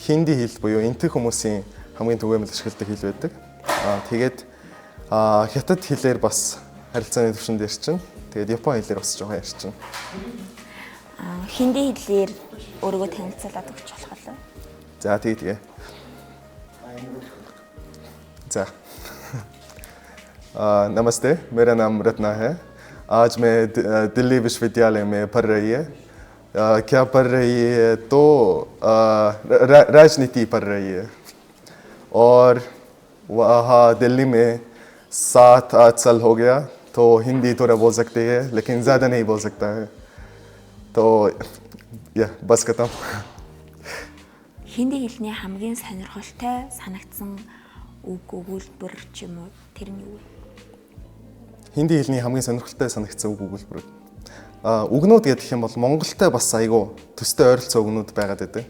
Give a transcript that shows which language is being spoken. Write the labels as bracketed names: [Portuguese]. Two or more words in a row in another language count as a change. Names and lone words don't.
[Mongolian] Тэгээд хинди хэл буюу энтэг хүмүүсийн хамгийн түгээмэл ашигладаг хэл байдаг. Тэгээд хятад хэлээр бас харилцааны түвшин дээр чинь. Тэгээд япон хэлээр бас жоохон ярьчихна. Хинди хэлээр өөрийгөө танилцуулаад өгч болох уу? За тэгээ. [Hindi] जा नमस्ते मेरा नाम रत्ना है आज मैं दिल्ली विश्वविद्यालय में पढ़ रही है क्या पढ़ रही है तो राजनीति पढ़ रही है और वहाँ दिल्ली में 7-8 साल हो गया तो हिंदी थोड़ा बोल सकती है लेकिन ज़्यादा नहीं बोल सकता है तो बस खत्म [Mongolian] Хинди хэлний хамгийн сонирхолтой санагдсан үг өгүүлбэр ч юм уу тэр нь юу вэ? Хинди хэлний хамгийн сонирхолтой санагдсан үг өгүүлбэр. Үгнүүд гэдэг юм бол Монголтай бас айгүй төстэй ойролцоо үгнүүд байгаад байдаг.